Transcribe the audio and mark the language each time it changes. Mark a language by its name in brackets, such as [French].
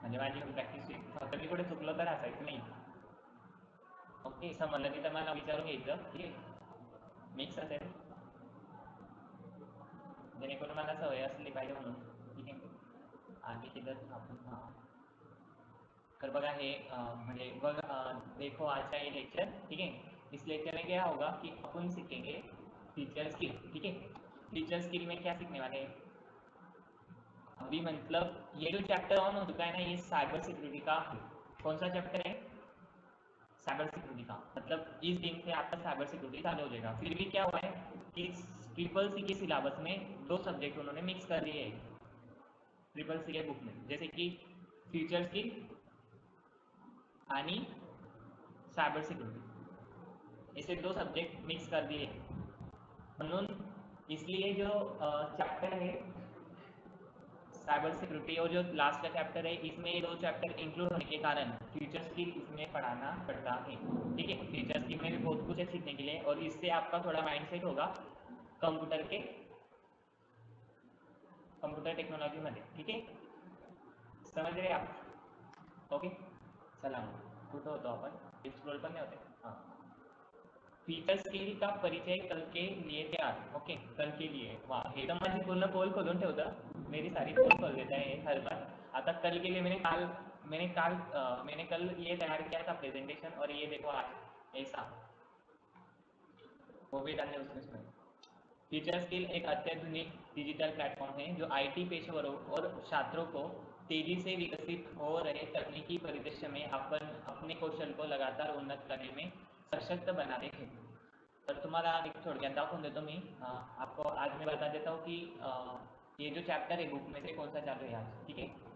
[Marathi] म्हणजे माझी प्रॅक्टिस फक्त मी कुठे चुकलं तर असायचं नाही. ओके, समजलं नाही तर मला विचारून घ्यायचं, ठीक आहे? मिक्स असेल जेणेकरून मला सवय असली पाहिजे म्हणून, ठीक आहे? आगे तिथं आपण कर बघा हे म्हणजे बघ [Hindi] देखो आज का ये लेक्चर, ठीक है? इस लेक्चर में क्या होगा कि अपन सीखेंगे टीचर स्किल, ठीक है? टीचर स्किल में क्या सीखने वाले हैं अभी, मतलब ये जो चैप्टर ऑन हो चुका है ना, ये साइबर सिक्योरिटी का है। कौन सा चैप्टर है? साइबर सिक्योरिटी का। मतलब इस दिन से आपका साइबर सिक्योरिटी चालू हो जाएगा। फिर भी क्या हुआ है कि ट्रिपल सी के सिलेबस में 2 सब्जेक्ट उन्होंने मिक्स कर दिए हैं ट्रिपल सी के बुक में, जैसे कि फ्यूचर स्किल [Marathi] आणि [Hindi] सायबर सिक्योरिटी, ऐसे 2 सब्जेक्ट मिक्स कर दिए [Marathi] म्हणून [Hindi] इसलिए जो चैप्टर है साइबर सिक्योरिटी और जो लास्ट का चैप्टर है, इसमें ये 2 चैप्टर इंक्लूड होने के कारण फ्यूचर स्किल इसमें पढ़ाना पड़ता है, ठीक है? फ्यूचर स्किल में भी बहुत कुछ है सीखने के लिए, और इससे आपका थोड़ा माइंडसेट होगा कंप्यूटर टेक्नोलॉजी [Marathi] मध्ये, [Hindi] ठीक है? समझ रहे आप? [Marathi] ओके, चला कुठं होतो आपण, एक्सप्लोर पण नाही होते. [Hindi] हां, फीचर स्किल का परिचय कल के लिए तैयार, ओके? कल के लिए, वाह, [Marathi] एकदम माझी पूर्ण पोल खोलून ठेवतं, [Hindi] मेरी सारी पोल खोल देता है हर बार. [Marathi] आता [Hindi] कल के लिए मैंने कल ये तैयार किया था प्रेजेंटेशन, और ये देखो आज ऐसा वो भी डालने उसमें. फीचर स्किल एक अत्याधुनिक डिजिटल प्लेटफॉर्म है जो आईटी पेशेवरों और छात्रों को तेजी से विकसित हो रहे तकनीकी परिदृश्य में अपने कौशल को लगातार उन्नत करने में सशक्त बनाते हैं. [Marathi] तर तुम्हाला एक थोडक्यात दाखवून देतो मी. [Hindi] आपको आज मैं बता देता हूँ कि ये जो चैप्टर है बुक में से कौन सा चालू है आज, ठीक है?